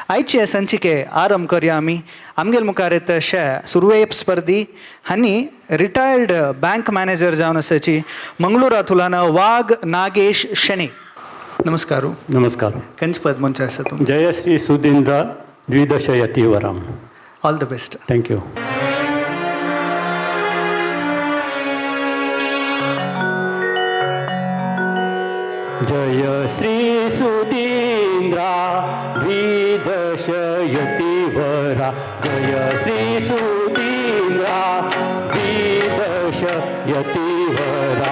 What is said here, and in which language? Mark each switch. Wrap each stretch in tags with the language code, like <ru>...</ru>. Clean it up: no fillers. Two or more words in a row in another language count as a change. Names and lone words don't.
<kok>आयचे संचिके आरंभ करूया आमी. आमगेल मुखार येता अशे सुरवेप स्पर्धी हांणी रिटायर्ड बँक मॅनेजर जावन आसाची मंगळुरांतुल्यान वाघ नागेश शेणे. नमस्कार. नमस्कार. खंयचे पद मनशा आसा तुमी? जयश्री सुधींद्र द्विदश यतीवरम.</kok> <en>all the best. thank you.</en> <sa>जय श्री सुधींद्रा द्विदश यतीवरा. जय श्री सुधींद्रा द्विदश यतीवरा.</sa>